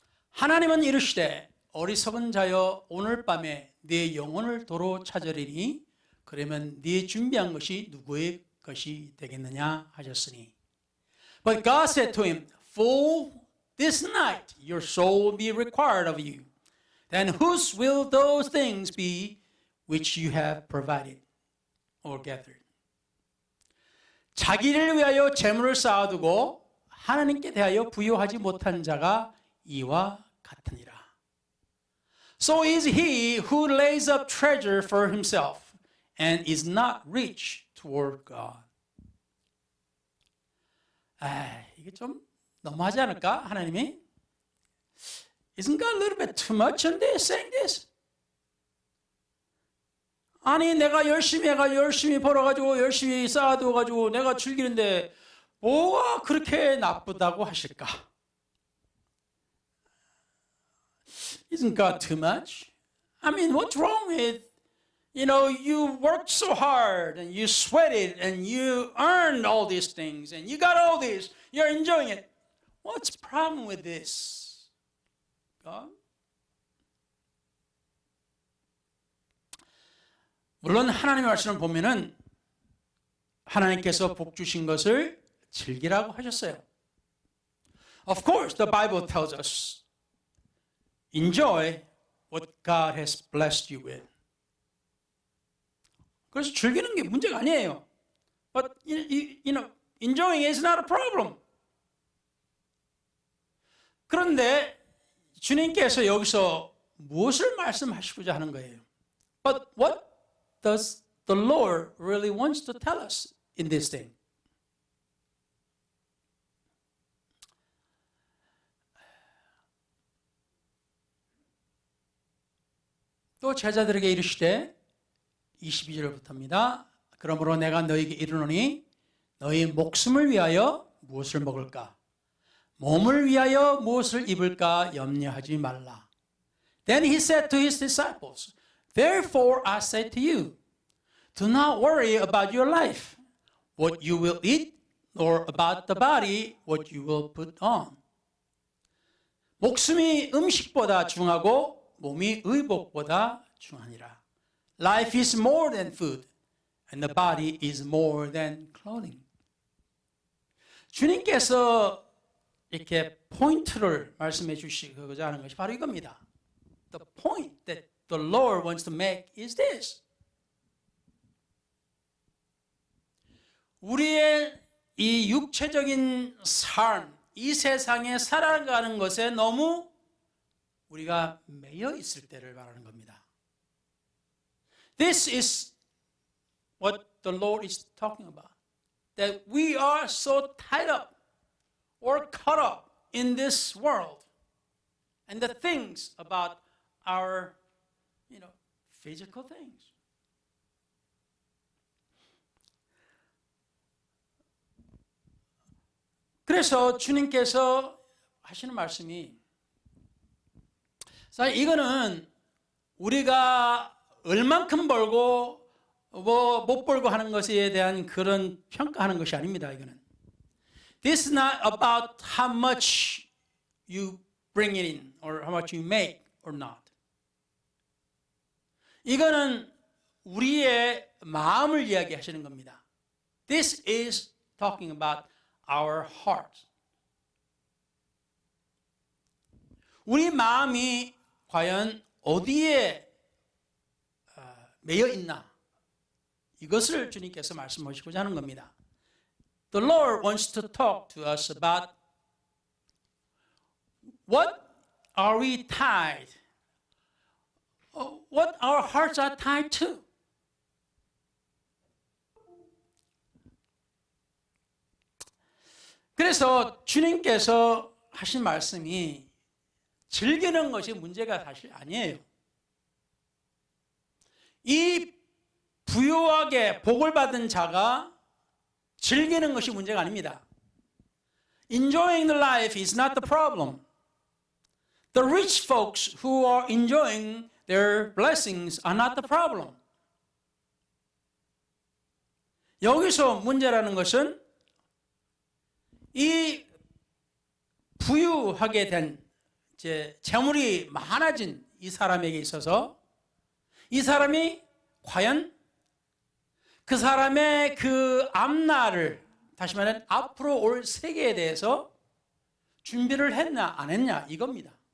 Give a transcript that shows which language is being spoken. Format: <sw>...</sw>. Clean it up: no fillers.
<ko>하나님은 이르시되 어리석은 자여 오늘 밤에 네 영혼을 도로 찾으리니 그러면 네 준비한 것이 누구의 것이 되겠느냐 하셨으니.</ko> <en>But God said to him, Fool, this night your soul will be required of you. Then whose will those things be which you have provided or gathered?</en> <ko>자기를 위하여 재물을 쌓아두고 하나님께 대하여 부여하지 못한 자가 이와 같으니라.</ko> <en>So is he who lays up treasure for himself and is not rich toward God.</en> <ko>이게 좀 너무하지 않을까? 하나님이?</ko> <en>Isn't God a little bit too much on this, saying this?</en> <ko>아니, 내가 열심히 벌어가지고, 열심히 쌓아두어가지고, 내가 즐기는데, 뭐가 그렇게 나쁘다고 하실까?</ko> <en>Isn't God too much? I mean, what's wrong with, you worked so hard, and you sweated, and you earned all these things, and you got all this, you're enjoying it. What's the problem with this? God?</en> <ko>물론 하나님의 말씀을 보면은 하나님께서 복 주신 것을 즐기라고 하셨어요.</ko> <en>Of course, the Bible tells us, enjoy what God has blessed you with.</en> <ko>그래서 즐기는 게 문제가 아니에요.</ko> <en>But enjoying is not a problem.</en> <ko>그런데 주님께서 여기서 무엇을 말씀하시고자 하는 거예요?</ko> <en>But what does the Lord really wants to tell us in this thing?</en> <ko>또 제자들에게 이르시되 22절부터입니다. 그러므로 내가 너희에게 이르노니 너희 목숨을 위하여 무엇을 먹을까? 몸을 위하여 무엇을 입을까 염려하지 말라.</ko> <en>Then he said to his disciples, Therefore I say to you, do not worry about your life, what you will eat, nor about the body, what you will put on.</en> <ko>목숨이 음식보다 중하고 몸이 의복보다 중하니라.</ko> <en>Life is more than food, and the body is more than clothing.</en> <ko>주님께서 이렇게 포인트를 말씀해 주시고자 하는 것이 바로 이겁니다.</ko> <en>The point that the Lord wants to make is this.</en> <ko>우리의 이 육체적인 삶, 이 세상에 살아가는 것에 너무 우리가 매여 있을 때를 말하는 겁니다.</ko> <en>This is what the Lord is talking about. That we are so tied up or caught up in this world and the things about our, physical things.</en> <ko>그래서 주님께서 하시는 말씀이 사실 이거는 우리가 얼만큼 벌고 뭐 못 벌고 하는 것에 대한 그런 평가하는 것이 아닙니다. 이거는.</ko> <en>This is not about how much you bring it in or how much you make or not.</en> <ko>이거는 우리의 마음을 이야기하시는 겁니다.</ko> <en>This is talking about our heart.</en> <ko>우리 마음이 과연 어디에 매여 있나? 이것을 주님께서 말씀하시고자 하는 겁니다.</ko> <en>The Lord wants to talk to us about what are we tied? What our hearts are tied to?</en> <ko>그래서 주님께서 하신 말씀이 즐기는 것이 문제가 사실 아니에요. 이 부유하게 복을 받은 자가 즐기는 것이 문제가 아닙니다.</ko> <en>Enjoying the life is not the problem. The rich folks who are enjoying their blessings are not the problem.</en> <ko>여기서 문제라는 것은 이 부유하게 된 재물이 많아진 이 사람에게 있어서 이 사람이 과연 그 사람의 그 앞날을 다시 말하면 앞으로 올 세계에 대해서 준비를 했냐 안 했냐 이겁니다.</ko>